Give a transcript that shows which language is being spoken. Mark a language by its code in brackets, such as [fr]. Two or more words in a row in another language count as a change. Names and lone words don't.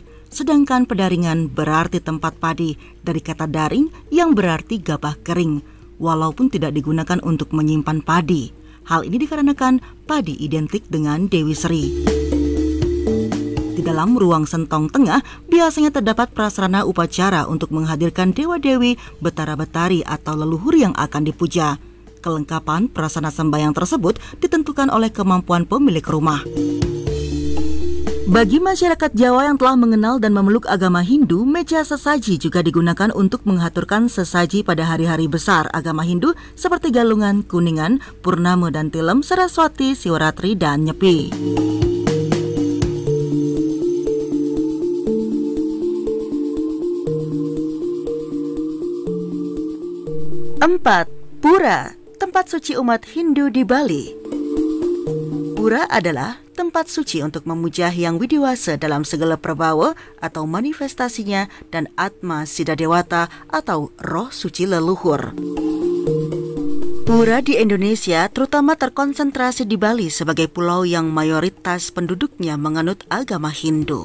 [id] Sedangkan pedaringan berarti tempat padi dari kata daring yang berarti gabah kering, walaupun tidak digunakan untuk menyimpan padi. Hal ini dikarenakan padi identik dengan Dewi Sri. Di dalam ruang sentong tengah biasanya terdapat prasarana upacara untuk menghadirkan dewa-dewi, betara-betari atau leluhur yang akan dipuja. Kelengkapan prasarana sembahyang tersebut ditentukan oleh kemampuan pemilik rumah. Bagi masyarakat Jawa yang telah mengenal dan memeluk agama Hindu, meja sesaji juga digunakan untuk mengaturkan sesaji pada hari-hari besar agama Hindu seperti Galungan, Kuningan, Purnama dan Tilem, Saraswati, Siwaratri, dan Nyepi. 4. Pura, tempat suci umat Hindu di Bali. Pura adalah tempat suci untuk memuja Hyang Widiwasa dalam segala prabawa atau manifestasinya dan Atma Siddha Dewata atau roh suci leluhur. Pura di Indonesia terutama terkonsentrasi di Bali sebagai pulau yang mayoritas penduduknya menganut agama Hindu.